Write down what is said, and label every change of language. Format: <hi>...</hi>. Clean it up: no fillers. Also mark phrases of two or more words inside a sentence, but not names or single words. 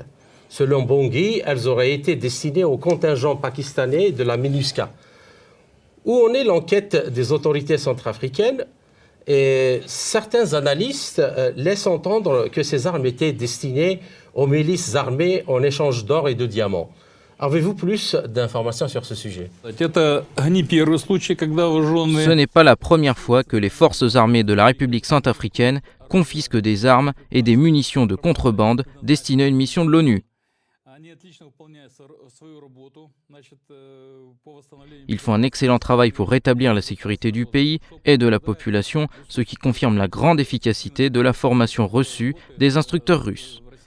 <fr>Selon Bangui, elles auraient été destinées au contingent pakistanais de la MINUSCA. Où en est l'enquête des autorités centrafricaines? Et certains analystes laissent entendre que ces armes étaient destinées aux milices armées en échange d'or et de diamants. Avez-vous plus d'informations sur ce sujet?</fr> <ru>Это не первый случай, когда вооруженные...</ru> <fr>Ce n'est pas la première fois que les forces armées de la République centrafricaine confisquent des armes et des munitions de contrebande destinées à une mission de l'ONU. Ils font un excellent travail pour rétablir la sécurité du pays et de la population, ce qui confirme la grande efficacité de la formation reçue des instructeurs russes.</fr>